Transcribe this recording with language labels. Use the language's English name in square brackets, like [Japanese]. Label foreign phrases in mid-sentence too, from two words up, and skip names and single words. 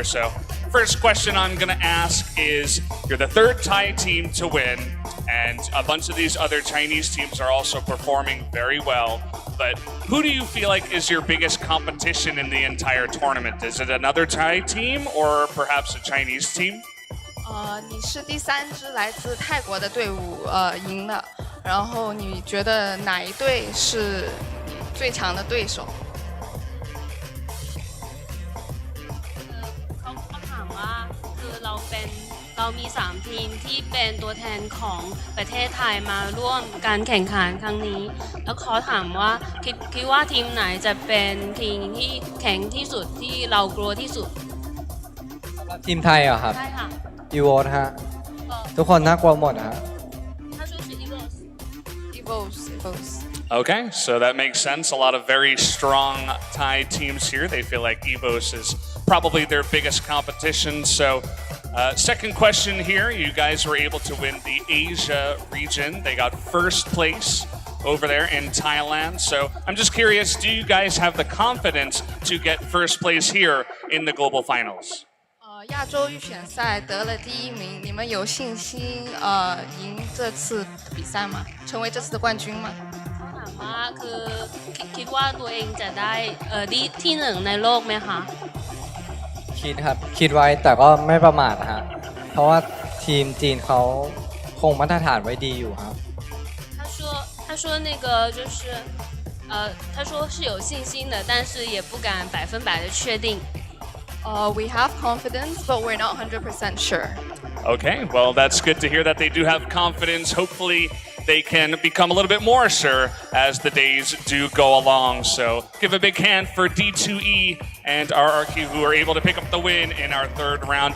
[English] So first question I'm going to ask is, you're the 3rd Thai team to win, and a bunch of these other Chinese teams are also performing very well. But who do you feel like is your biggest competition in the entire tournament? Is it another Thai team or perhaps a Chinese team? [Chinese] 你是第3支来自泰国的队伍赢的，然后你觉得哪一队是最强的对手？ [Thai] เป็นเรามี3ทีมที่เป็นตัวแทนของประเทศไทยมาร่วมการแข่งขันครั้งนี้แล้วขอถามว่าคิดว่าทีมไหนจะเป็นทีมที่แข็งที่สุดที่เรากลัวที่สุด ทีมไทยเหรอครับ ใช่ค่ะ อีโวฮะทุกคนน่ากลัวหมดนะฮะ [Chinese] 他说是 Eagles [English] Evos. Okay, so that makes sense. A lot of very strong Thai teams here. They feel like EVOS is probably their biggest competition. So, second question here. You guys were able to win the Asia region. They got first place over there in Thailand. So, I'm just curious, do you guys have the confidence to get first place here in the global finals? [Chinese] 亚洲预选赛得了第1名，你们有信心赢这次的比赛吗？成为这次的冠军吗？ [Thai] ถามว่าคือคิดว่าตัวเองจะได้ที่1ในโลกไหมคะ คิดครับคิดไว้แต่ก็ไม่ประมาทฮะเพราะว่าทีมจีนเขาคงมาตรฐานไว้ดีอยู่ครับ [Chinese] 他说那个就是他说是有信心的，但是也不敢100%的确定。 [English] We have confidence, but we're not 100% sure. Okay, well, that's good to hear that they do have confidence. Hopefully, they can become a little bit more sure as the days do go along. So, give a big hand for D2E and RRQ who are able to pick up the win in our third round.